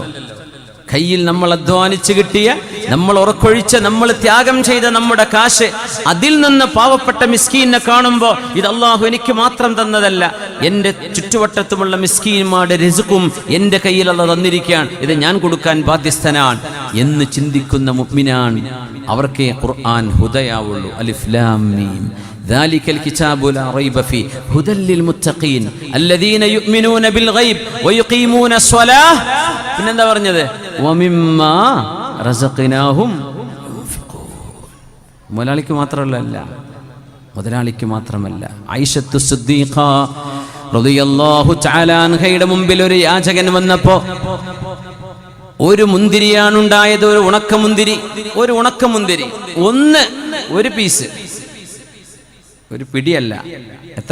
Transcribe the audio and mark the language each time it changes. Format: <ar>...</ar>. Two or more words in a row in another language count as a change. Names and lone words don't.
<ml>കയ്യിൽ നമ്മൾ അധ്വാനിച്ച് കിട്ടിയ, നമ്മൾ ഉറക്കൊഴിച്ച, നമ്മൾ ത്യാഗം ചെയ്ത നമ്മുടെ കാശ്, അതിൽ നിന്ന് പാവപ്പെട്ട മിസ്കീനെ കാണുമ്പോൾ ഇത് അള്ളാഹു എനിക്ക് മാത്രം തന്നതല്ല, എൻ്റെ ചുറ്റുവട്ടത്തുമുള്ള മിസ്കീന്മാരുടെ റിസ്ഖും എൻ്റെ കയ്യിൽ അള്ളാഹു തന്നിരിക്കുകയാണ്, ഇത് ഞാൻ കൊടുക്കാൻ ബാധ്യസ്ഥനാണ് എന്ന് ചിന്തിക്കുന്ന മുഅ്മിനാണ്. അവർക്കേ ഖുർആൻ ഹുദയാവുള്ളൂ.</ml> <ar>ألف لام ميم ذلك الكتاب لا ريب فيه هدى للمتقين الذين يؤمنون بالغيب ويقيمون الصلاة.</ar> <ml>പിന്നെന്താ പറഞ്ഞത്?</ml> <ar>ومما رزقناهم ينفقون.</ar> <ml>മുതലാളിക്ക് മാത്രമല്ല, ഐഷത്തു സിദ്ദീഖ</ml> <ar>رضي الله تعالى</ar> <ml>അൻഹയുടെ മുമ്പിൽ ഒരു യാചകൻ വന്നപ്പോ ഒരു മുന്തിരിയാണ് ഉണ്ടായത്, ഒരു ഉണക്കമുന്തിരി, ഒരു പീസ്, ഒരു പിടിയല്ല, എത്ര?</ml>